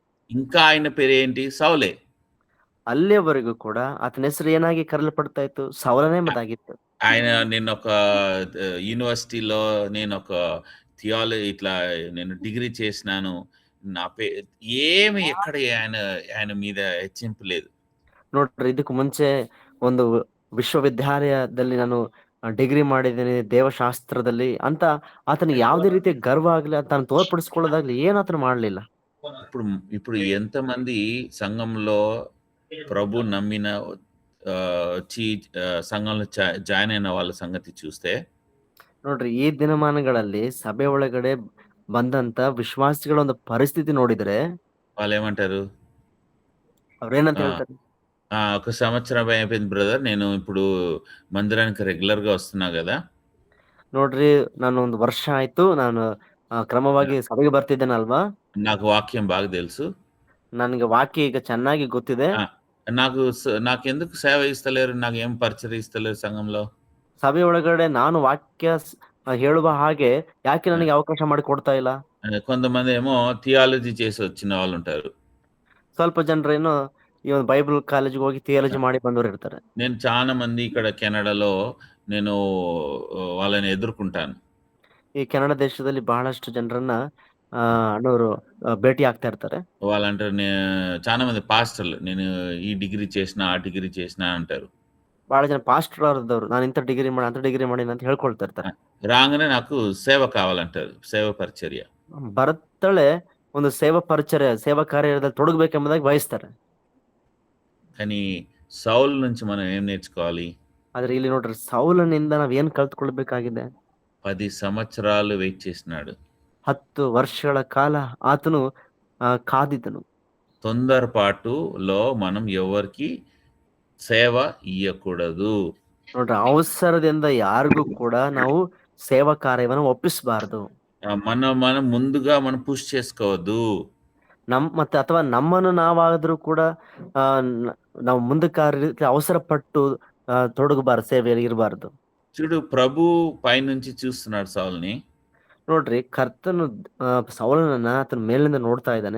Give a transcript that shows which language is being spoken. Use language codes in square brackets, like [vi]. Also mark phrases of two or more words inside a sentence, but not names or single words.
[te] ఇంకా ఆయన పేరు ఏంటి? సౌలే. [kn] ಅಲ್ಲಿಯವರೆಗೂ ಕೂಡ ಆತನ ಹೆಸರು ಏನಾಗಿ ಕರೆಯಲ್ಪಡ್ತಾ ಇತ್ತು? ಸೌಲನೇ ಎಂಬುದಾಗಿತ್ತು. [te] ఆయన నేను ఒక యూనివర్సిటీలో నేను ఒక ఇట్లా నేను డిగ్రీ చేసినాను, నా ఏమి ఎక్కడ ఆయన మీద హెచ్చింపు లేదు. [kn] ನೋಡ್ರಿ, ಇದಕ್ಕೂ ಮುಂಚೆ ಒಂದು ವಿಶ್ವವಿದ್ಯಾಲಯದಲ್ಲಿ ನಾನು ಡಿಗ್ರಿ ಮಾಡಿದ್ದೀನಿ ದೇವಶಾಸ್ತ್ರದಲ್ಲಿ ಅಂತ ಆತನಿಗೆ ಯಾವುದೇ ರೀತಿಯ ಗರ್ವ ಆಗ್ಲಿ, ತಾನು ತೋರ್ಪಡಿಸ್ಕೊಳ್ಳೋದಾಗ್ಲಿ ಏನ್ ಆತನು ಮಾಡ್ಲಿಲ್ಲ. [te] ఇప్పుడు ఎంతమంది సంఘంలో ప్రభు నమ్మిన వచ్చి సంఘంలో జాయిన్ అయిన వాళ్ళ సంగతి చూస్తే, [kn] ನೋಡ್ರಿ, ಈ ದಿನಮಾನಗಳಲ್ಲಿ ಸಭೆ ಒಳಗಡೆ ಬಂದಂತ ವಿಶ್ವಾಸಿಗಳ ಒಂದು ಪರಿಸ್ಥಿತಿ ನೋಡಿದ್ರೆ [te] వాళ్ళు ఏమంటారు? [kn] ಅವ್ರೇನಂತ ಹೇಳ್ತಾರೆ? [te] ఒక సంవత్సరం అయిపోయింది బ్రదర్, నేను ఇప్పుడు మందిరానికి రెగ్యులర్ గా వస్తున్నా కదా. [kn] ನೋಡ್ರಿ, ನಾನು ಒಂದು ವರ್ಷ ಆಯ್ತು, ನಾನು ಕ್ರಮವಾಗಿ ಸಭೆಗೆ ಬರ್ತಿದ್ದೇನಲ್ವಾ, [te] నాకు వాక్యం బాగా తెలుసు, [kn] ನನಗೆ ವಾಕ್ಯ ಈಗ ಚೆನ್ನಾಗಿ ಗೊತ್ತಿದೆ, [te] నాకెందుకు సేవ ఇస్తలేరు, నాకు ఏం పరిచయం ఇస్తలేరు సంఘంలో, [kn] ಸಭೆ ಒಳಗಡೆ ನಾನು ವಾಕ್ಯ ಹೇಳುವ ಹಾಗೆ ಯಾಕೆ ನನಗೆ ಅವಕಾಶ ಮಾಡಿ ಕೊಡ್ತಾ ಇಲ್ಲ. [te] కొంతమంది ఏమో థియాలజీ చేసి వచ్చిన వాళ్ళు ఉంటారు. [kn] ಸ್ವಲ್ಪ ಜನರೇನು ಈ ಒಂದು ಬೈಬಲ್ ಕಾಲೇಜಿಗೆ ಹೋಗಿ ಥಿಯಾಲಜಿ ಮಾಡಿ ಬಂದವರು ಇರ್ತಾರೆ. [te] నేను చాలా మంది ఇక్కడ కెనడాలో నేను వాళ్ళని ఎదుర్కొంటాను. [kn] ಈ ಕೆನಡಾ ದೇಶದಲ್ಲಿ ಬಹಳಷ್ಟು ಜನರನ್ನ ಅಣ್ಣವರು ಭೇಟಿ ಆಗ್ತಾ ಇರ್ತಾರೆ. [te] వాళ్ళంటారు చాలా మంది పాస్టర్లు, నేను ఈ డిగ్రీ చేసిన ఆ డిగ్రీ చేసిన అంటారు. [kn] ಬಹಳ ಜನ ಪಾಸ್ಟರ್ ಆದವ್ರು ನಾನು ಇಂಥ ಡಿಗ್ರಿ ಮಾಡಿ ಅಂತ ಡಿಗ್ರಿ ಮಾಡೀನಿ ಅಂತ ಹೇಳ್ಕೊಳ್ತಾ ಇರ್ತಾರೆ. [te] రాగానే నాకు సేవ కావాలంటారు. సేవ పరిచర్య. [kn] ಬರುತ್ತಳೆ ಒಂದು ಸೇವಾ ಕಾರ್ಯದಲ್ಲಿ ತೊಡಗಬೇಕೆಂಬುದಾಗಿ ಬಯಸ್ತಾರೆ. [te] కానీ సౌలు నుంచి మనం ఏం నేర్చుకోవాలి? [kn] ಆದ್ರೆ ಇಲ್ಲಿ ನೋಡ್ರಿ ಸೌಲನಿಂದ ನಾವ್ ಏನ್ ಕಲ್ತ್ಕೊಳ್ಬೇಕಾಗಿದೆ? [te] 10 సంవత్సరాలు వెయిట్ చేసినాడు. [kn] 10 ವರ್ಷಗಳ ಕಾಲ ಆತನು ಕಾದಿದ್ದನು. [te] తొందరపాటులో మనం ఎవరికి సేవ ఇయ్యకూడదు. [kn] ನೋಡ್ರಿ ಅವಸರದಿಂದ ಯಾರಿಗೂ ಕೂಡ ನಾವು ಸೇವಾ ಕಾರ್ಯವನ್ನು ಒಪ್ಪಿಸಬಾರದು. [te] మనం ముందుగా మనం పుష్ చేసుకోవద్దు. [kn] ಮತ್ತೆ ಅಥವಾ ನಮ್ಮನ್ನು ನಾವಾದ್ರೂ ಕೂಡ ನಾವು ಮುಂದಕ್ಕೆ ಅವಸರ ಪಟ್ಟು ತೊಡಗಬಾರದು, ಸೇವೆಯಲ್ಲಿ ಇರಬಾರದು. [te] చూడు ప్రభు పైనుంచి చూస్తున్నాడు సౌల్ని. [kn] ನೋಡ್ರಿ ಕರ್ತನು ಸೌಲನನ್ನ అతను ಮೇಲಿಂದ ನೋಡ್ತಾ ಇದ್ದಾನೆ.